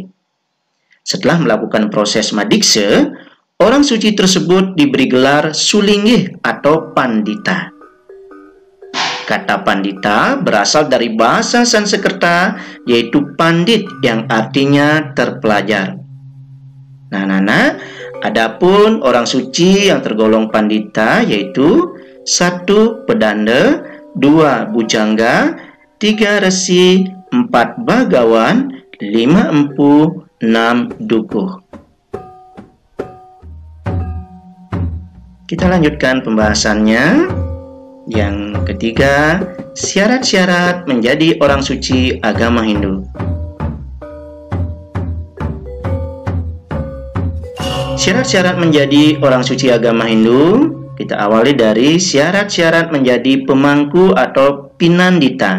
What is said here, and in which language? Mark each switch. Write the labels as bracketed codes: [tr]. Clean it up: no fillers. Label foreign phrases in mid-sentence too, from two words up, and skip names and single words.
[id] Setelah melakukan proses madiksa, orang suci tersebut diberi gelar Sulinggih atau Pandita. Kata Pandita berasal dari bahasa Sanskerta yaitu pandit yang artinya terpelajar. Nah, adapun orang suci yang tergolong Pandita yaitu 1. Pedanda, 2. Bujangga, 3. Resi, 4. Bagawan, 5. Empu, 6. Dukuh. Kita lanjutkan pembahasannya. Yang ketiga, syarat-syarat menjadi orang suci agama Hindu. Syarat-syarat menjadi orang suci agama Hindu, kita awali dari syarat-syarat menjadi pemangku atau pinandita.